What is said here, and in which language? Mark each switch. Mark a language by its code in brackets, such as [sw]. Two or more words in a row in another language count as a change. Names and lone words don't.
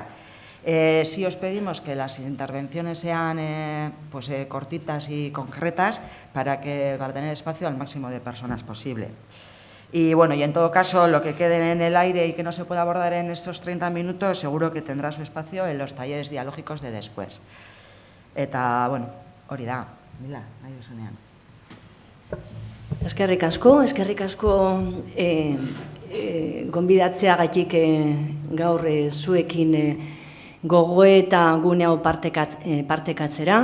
[es] Sí os pedimos que las intervenciones sean cortitas y concretas para tener espacio al máximo de personas posible. Y bueno, y en todo caso, lo que quede en el aire y que no se pueda abordar en estos 30 minutos, seguro que tendrá su espacio en los talleres dialógicos de después. [eu] Eta, bueno, hori da, Mila, nahi duzunean. Eskerrik asko gonbidatzeagatik gaur zuekin gogoeta gune hau partekatzera.